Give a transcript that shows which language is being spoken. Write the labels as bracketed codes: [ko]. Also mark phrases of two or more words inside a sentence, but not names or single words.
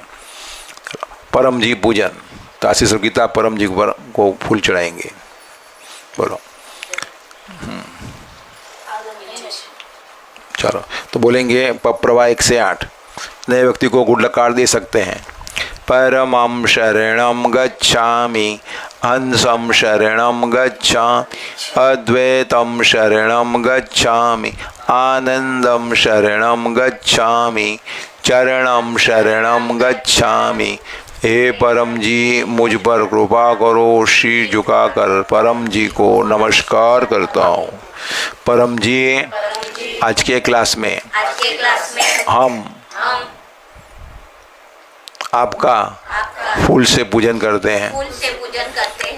[hi] परम जी पूजन, तो आशीष और गीता परम जी को फूल चढ़ाएंगे। बोलो। चलो, तो बोलेंगे पप्रवा 1 से 8। नए व्यक्ति को [en] good luck card [hi] दे सकते हैं। [pi] परमं शरणं गच्छामि, हंसं शरणं गच्छामि, अद्वैतं शरणं गच्छामि, आनंदं शरणं गच्छामि, चरणं शरणं गच्छामि। [hi] हे परम जी, मुझ पर कृपा करो। शीर झुकाकर परम जी को नमस्कार करता हूँ। परम जी, आज के क्लास में हम आपका फूल से पूजन करते हैं।